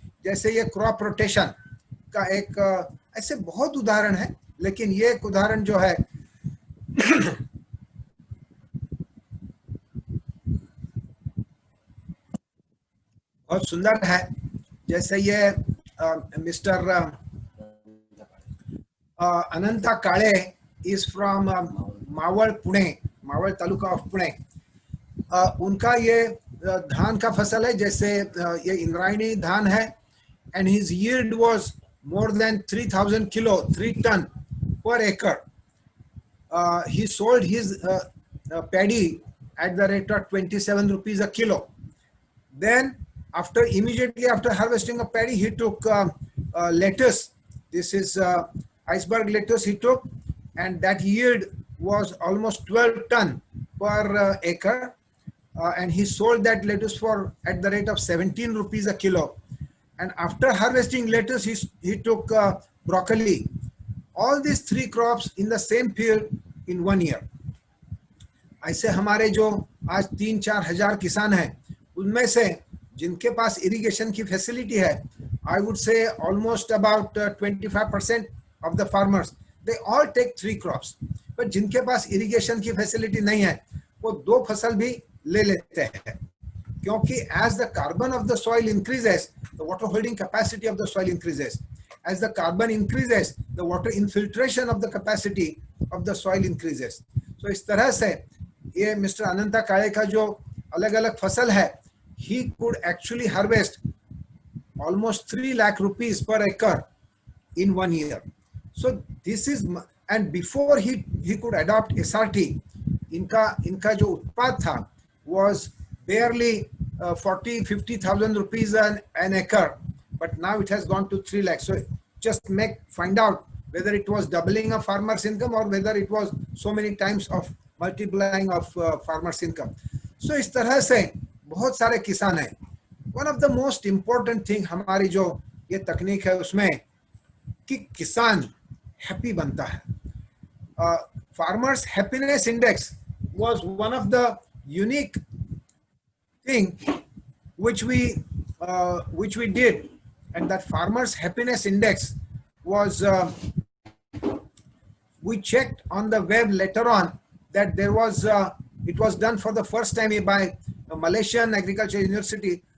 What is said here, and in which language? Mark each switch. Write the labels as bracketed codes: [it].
[hi] जैसे ये crop rotation का एक ऐसे बहुत उदाहरण है, लेकिन ये एक उदाहरण जो है बहुत सुंदर है। जैसे ये mister [en] Ananta Kale is from Mawal, Pune, Mawal Taluka of Pune. [hi] उनका ये धान का फसल है, जैसे ये इंद्रायणी धान है, [en] and his yield was more than 3,000 kilo, 3 ton per acre. He sold his paddy at the rate of 27 rupees a kilo. Then immediately after harvesting of paddy, he took lettuce. This is iceberg lettuce he took, and that yield was almost 12 ton per acre. And he sold that lettuce for at the rate of 17 rupees a kilo. And after harvesting lettuce, he took broccoli. All these 3 crops in the same field in 1 year. [hi] ऐसे हमारे जो आज 3-4 हजार किसान हैं, उनमें से जिनके पास इरिगेशन की फैसिलिटी है, [en] I would say almost about 25% of the farmers, they all take 3 crops. But [hi] जिनके पास इरिगेशन की फैसिलिटी नहीं है, वो 2 फसल भी ले लेते हैं, क्योंकि [en] as the carbon of the soil increases, the water holding capacity of the soil increases. As the carbon increases, the water infiltration of the capacity of the soil increases. So [hi] इस तरह से ये मिस्टर अनंता काळे का जो अलग-अलग फसल है, [en] he could actually harvest almost 3 lakh rupees per acre in 1 year. So this is, and before he could adopt SRT, [hi] इनका जो उत्पाद था [en] was barely 40-50,000 rupees an acre, but now it has gone to 3 lakhs. So just find out whether it was doubling of farmers' income or whether it was so many times of multiplying of farmers' income. [hi] So इस तरह से बहुत सारे किसान हैं. [en] One of the most important thing [hi] हमारी जो ये तकनीक है उसमें कि किसान happy बनता है. [en] Farmers' happiness index was one of the unique thing which we did, and that farmers' happiness index was we checked on the web later on that there was it was done for the first time by Malaysian Agriculture University.